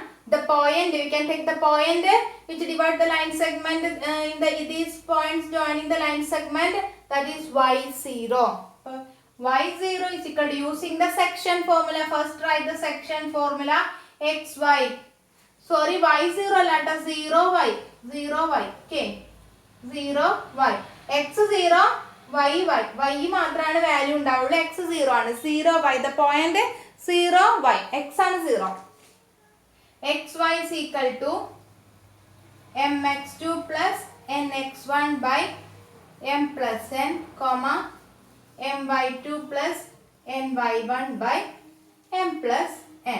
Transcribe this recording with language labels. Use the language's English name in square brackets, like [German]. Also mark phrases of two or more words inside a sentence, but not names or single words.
[English] The point, we can take the point which divide the line segment in these points joining the line segment, that is y0. Y0 is equal to, using the section formula, first write the section formula, xy. Sorry, y0 let us 0y. 0y. Okay. [Malayalam] 0y. x0 y മാത്രമാണ് വാല്യൂ ഉണ്ടാവുള്ളൂ. x 0 ആണ്. 0y. [English] The point 0y. x ആണ് 0. xy is equal to mx2 plus nx1 by m plus n, comma my2 plus ny1 by m plus n.